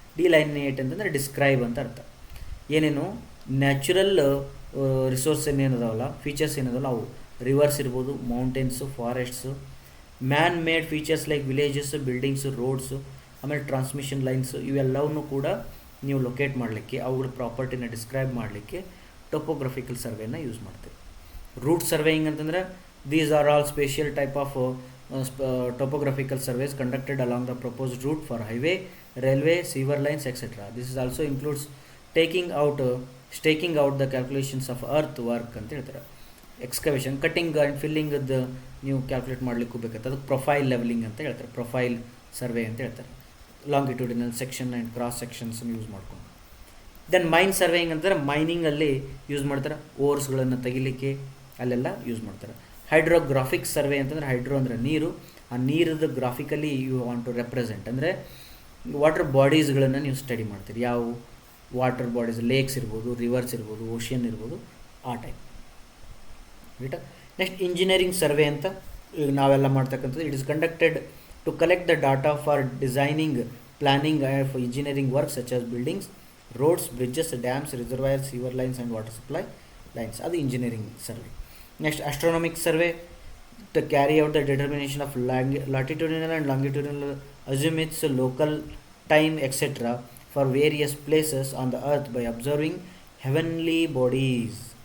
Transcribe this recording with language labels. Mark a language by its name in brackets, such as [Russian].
[Kannada] ಡಿಲೈನಿಯೇಟ್ ಅಂತಂದರೆ ಡಿಸ್ಕ್ರೈಬ್ ಅಂತ ಅರ್ಥ. ಏನೇನು ನ್ಯಾಚುರಲ್ ರಿಸೋರ್ಸ್ ಏನೇನದಾವಲ್ಲ, ಫೀಚರ್ಸ್ ಏನದಲ್ಲ ಅವು, ರಿವರ್ಸ್ ಇರ್ಬೋದು, mountains, ಫಾರೆಸ್ಟ್ಸು, man made features like villages, buildings, roads, ಆಮೇಲೆ ಟ್ರಾನ್ಸ್ಮಿಷನ್ ಲೈನ್ಸು, ಇವೆಲ್ಲವನ್ನೂ ಕೂಡ ನೀವು ಲೊಕೇಟ್ ಮಾಡಲಿಕ್ಕೆ, ಅವುಗಳ ಪ್ರಾಪರ್ಟಿನ ಡಿಸ್ಕ್ರೈಬ್ ಮಾಡಲಿಕ್ಕೆ ಟೋಪೋಗ್ರಫಿಕಲ್ ಸರ್ವೆನ ಯೂಸ್ ಮಾಡ್ತೀವಿ. ರೂಟ್ ಸರ್ವೇಯಿಂಗ್ ಅಂತಂದರೆ [English] These are all special type of topographical surveys conducted along the proposed route for highway, railway, sewer lines, etc. This is also includes staking out the calculations of earth work [Kannada] ಅಂತ ಹೇಳ್ತಾರೆ. Excavation, cutting and ಫಿಲ್ಲಿಂಗದ್ದು ನೀವು calculate ಮಾಡಲಿಕ್ಕೂ ಬೇಕಾಗ್ತದೆ. ಅದಕ್ಕೆ profile levelling ಅಂತ ಹೇಳ್ತಾರೆ, profile survey ಅಂತ ಹೇಳ್ತಾರೆ. Longitudinal section and cross ಸೆಕ್ಷನ್ಸನ್ನು use ಮಾಡ್ಕೊಂಡು. ದೆನ್ ಮೈನ್ ಸರ್ವೇಯಿಂಗ್ ಅಂತಾರೆ, ಮೈನಿಂಗಲ್ಲಿ ಯೂಸ್ ಮಾಡ್ತಾರೆ, ಓರ್ಸ್ಗಳನ್ನು ತೆಗಿಲಿಕ್ಕೆ ಅಲ್ಲೆಲ್ಲ ಯೂಸ್ ಮಾಡ್ತಾರೆ. ಹೈಡ್ರೋಗ್ರಾಫಿಕ್ ಸರ್ವೆ ಅಂತಂದರೆ, ಹೈಡ್ರೋ ಅಂದರೆ ನೀರು, ಆ ನೀರದ್ದು graphically [English] you want to represent [Kannada] ಅಂದರೆ ವಾಟರ್ ಬಾಡೀಸ್ಗಳನ್ನು ನೀವು ಸ್ಟಡಿ ಮಾಡ್ತೀರಿ. ಯಾವ ವಾಟರ್ ಬಾಡೀಸ್, ಲೇಕ್ಸ್ ಇರ್ಬೋದು, ರಿವರ್ಸ್ ಇರ್ಬೋದು, ಓಷಿಯನ್ ಇರ್ಬೋದು, ಆ ಟೈಪ್. ರೈಟಾ? [English] next engineering survey [Kannada] ಅಂತ ಈಗ ನಾವೆಲ್ಲ ಮಾಡ್ತಕ್ಕಂಥದ್ದು. [English] It is conducted to collect the data for designing, planning of engineering work such as buildings, roads, bridges, dams, reservoirs, sewer lines and water supply lines. [Kannada] ಅದು engineering survey. [English] Next astronomic survey to carry out the determination of latitudinal and longitudinal azimuths, local time, etc. for various places on the earth by observing heavenly bodies.